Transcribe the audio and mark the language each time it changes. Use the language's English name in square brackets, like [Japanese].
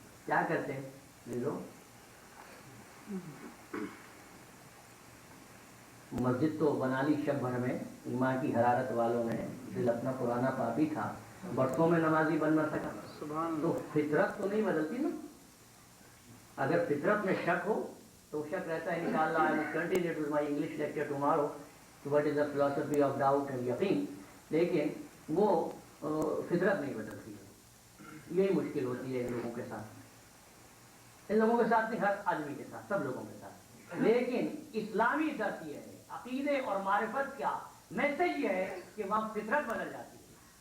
[Urdu] کیا کرتے لوگ؟ مسجد تو بنا لی شب بھر میں، ایمان کی حرارت والوں نے، دل اپنا پرانا پاپی تھا، برسوں میں نمازی بن نہ سکا. تو فطرت تو نہیں بدلتی نا. اگر فطرت میں شک ہو تو شک رہتا ہے. [English] انشاءاللہ I will continue with my English lecture tomorrow. What is the philosophy of doubt and yaqeen. [Urdu] لیکن وہ فطرت نہیں بدلتی ہے. یہی مشکل ہوتی ہے ان لوگوں کے ساتھ، ان لوگوں کے ساتھ نہیں، ہر آدمی کے ساتھ، سب لوگوں کے ساتھ. لیکن اسلامی درس یہ ہے، عقیدے اور معرفت کا میسج یہ ہے کہ وہاں فطرت بدل جاتی ہے.